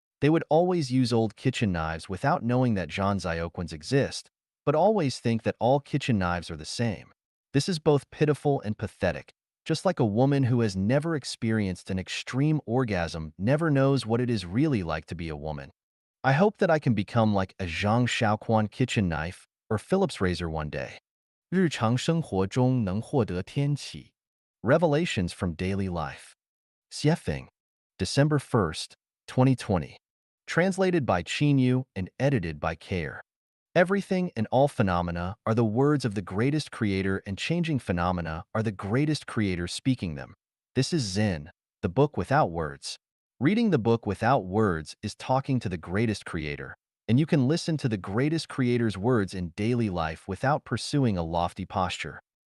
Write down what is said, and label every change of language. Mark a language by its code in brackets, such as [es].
[en] They would always use old kitchen knives without knowing that Zhangzioquans exist, but always think that all kitchen knives are the same. This is both pitiful and pathetic, just like a woman who has never experienced an extreme orgasm never knows what it is really like to be a woman. I hope that I can become like a Zhang Shaoquan kitchen knife or Phillips razor one day. [zh] 日常生活中能获得天启 [en] Revelations from Daily Life. Xiefeng, December 1st, 2020. Translated by Qinyu and edited by Care. Everything and all phenomena are the words of the greatest creator, and changing phenomena are the greatest creator speaking them. This is Zen, the book without words. Reading the book without words is talking to the greatest creator, and you can listen to the greatest creator's words in daily life without pursuing a lofty posture.